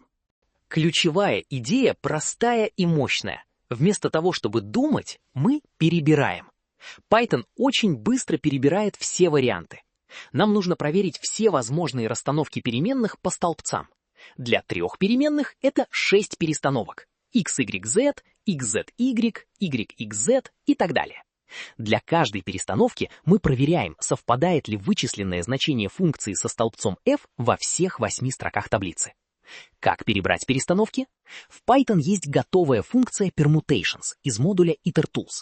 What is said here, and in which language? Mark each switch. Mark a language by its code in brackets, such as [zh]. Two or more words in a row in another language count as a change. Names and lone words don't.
[ru] Ключевая идея простая и мощная. Вместо того, чтобы думать, мы перебираем. Python очень быстро перебирает все варианты. Нам нужно проверить все возможные расстановки переменных по столбцам. Для 3 переменных это 6 перестановок. x, y, z, x, z, y, y, x, z и так далее. Для каждой перестановки мы проверяем, совпадает ли вычисленное значение функции со столбцом f во всех 8 строках таблицы. Как перебрать перестановки? В Python есть готовая функция permutations из модуля itertools.